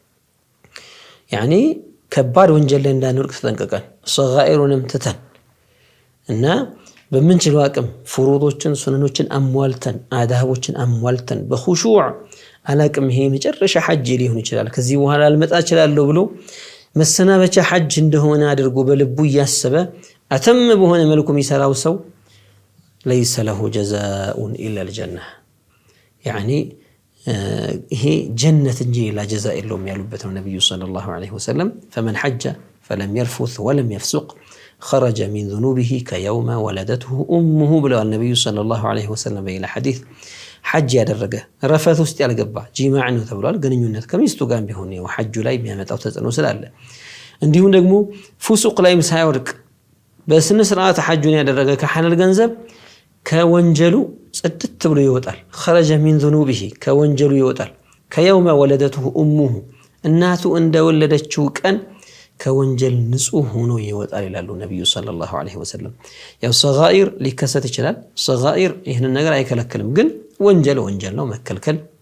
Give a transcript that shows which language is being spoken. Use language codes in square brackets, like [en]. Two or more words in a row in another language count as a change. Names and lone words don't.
[am] ያኒ ከባድ ወንጀል ላይ እንዳንወድቅ ተጠንቀቀን ሰጋኢሩንም ትተን እና በምንችለው አቅም ፍሩዶችን ሱነኖችን አሟልተን አዳቦችን አሟልተን በኹሹዕ አላቅም ይሄ መጨረሻ ሐጅ ሊሆን ይችላል ከዚህ በኋላ አልመጣ እችላለሁ ብሎ መሰናበቻ ሐጅ እንደሆነ አድርጎ በልቡ እያሰበ አተም በሆነ መልኩ የሚሰራው ሰው [ar] ليس له جزاء إلا الجنة [am] ያኒ ይሄ ጀነት እንጂ ሌላ ጀዛ የለውም ያሉበት ነው ነብዩ [ar] صلى الله عليه وسلم። فمن حج فلم يرفث ولم يفسق خرج من ذنوبه كيوم ولدته أمه [am] ብለዋል ነብዩ [ar] صلى الله عليه وسلم [am] በሌላ ሐዲስ። ሐጅ ያደረገ ረፈት ውስጥ ያልገባ ጂማዕ ነው ተብሏል። ግንኙነት ከሚስቱ ጋር ቢሆን ነው ሐጁ ላይ የሚያመጣው ተጽዕኖ ስላለ፣ እንዲሁም ደግሞ ፉሱቅ ላይም ሳይወድቅ በስነ ስርዓት ሐጁን ያደረገ ከሐላል ገንዘብ ከወንጀሉ ጽድት ብሎ ይወጣል። [ar] خرج من ذنوبه [am] ከወንጀሉ ይወጣል። [ar] كيوم ولدته أمه [am] እናቱ እንደወለደችው ቀን ከወንጀል ንጹህ ሆኖ ይወጣል ይላሉ ነብዩ [ar] صلى الله عليه وسلم። [am] ያው ሰጋኢር ሊከሰት ይችላል። ሰጋኢር ይህንን ነገር አይከለክልም፣ ግን ወንጀል ነው፣ መከልከል